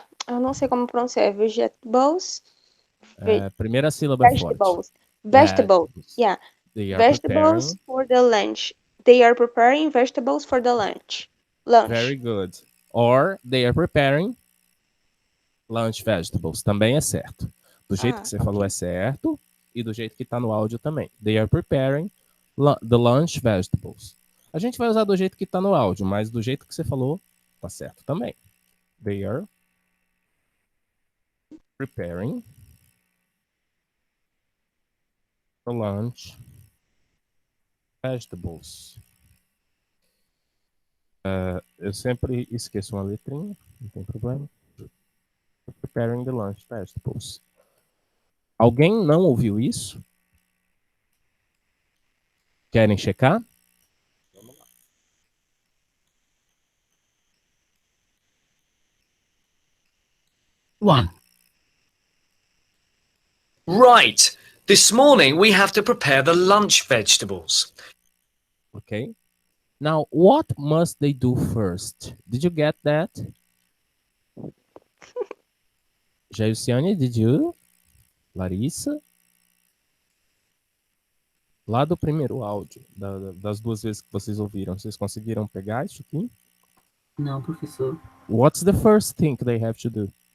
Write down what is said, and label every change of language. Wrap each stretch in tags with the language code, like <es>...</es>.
<pt>Eu não sei como pronunciar.</pt> <en>Vegetables.</en> <pt>Primeira sílaba é forte.</pt> <en>Vegetables. Vegetables. Yeah. They are Vegetables preparing. for the lunch. They are preparing vegetables for the lunch. Very good. Or they are preparing lunch vegetables.</en> <pt>Também é certo. Do jeito que você falou é certo e do jeito que está no áudio também.</pt> <en>They are preparing the lunch vegetables.</en> <pt>A gente vai usar do jeito que está no áudio, mas do jeito que você falou tá certo também.</pt> <en>They are preparing the lunch vegetables.</en> <pt>Eu sempre esqueço uma letrinha, não tem problema.</pt> <en>Preparing the lunch vegetables.</en> <pt>Alguém não ouviu isso? Querem checar? Vamos lá.</pt> <en>One. Right. This morning we have to prepare the lunch vegetables. Okay. Now, what must they do first? Did you get that? Jailciane, did you? Larissa?</en> <pt>Lá do primeiro áudio, das 2 vezes que vocês ouviram, vocês conseguiram pegar isso aqui? Não, professor.</pt> <en>What's the first thing they have to do?</en>